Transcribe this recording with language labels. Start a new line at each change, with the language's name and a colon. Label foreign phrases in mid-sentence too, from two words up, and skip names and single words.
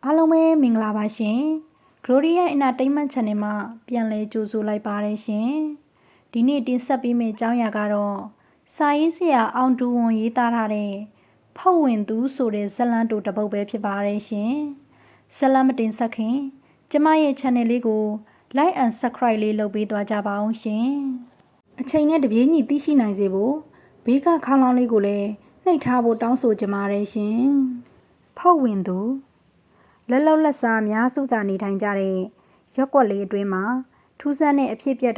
Burmese: အားလုံးပဲမင်္ဂလာပါရှင် Gloria Entertainment Channel မှာပြန်လည်ကြိုဆိုလိုက်ပါတယ်ရှင်ဒီနေ့တင်ဆက်ပေးမယ့်အကြောင်းအရာကတော့စာရေးဆရာအောင်တူဝန်ရေးသားထားတဲ့ဖောက်ဝင်သူဆိုတဲ့ဇာတ်လမ်းတိုတစ်ပုဒ်ပဲဖြစ်ပါတယ်ရှင်ဇာတ်လမ်းမတင်ဆက်ခင်ကျမရဲ့ channel လေးကို
English: like and subscribe
Burmese: လေးလုပ် ပေးသွားကြပါအောင်ရှင်အချိန်နဲ့တပြေးညီသိရှိနိုင်စေဖို့ဘေးကခေါင်းလောင်းလေးကိုလည်းနှိပ်ထားဖို့တောင်းဆိုကြပါတယ်ရှင်ဖောက်ဝင်သူလက်လောက်လက်စားများစုသာနေထိုင်ကြတဲ့ရက်ကွက်လေးအတွင်းမှာထူးဆန်းတဲ့အဖြစ်အပျက်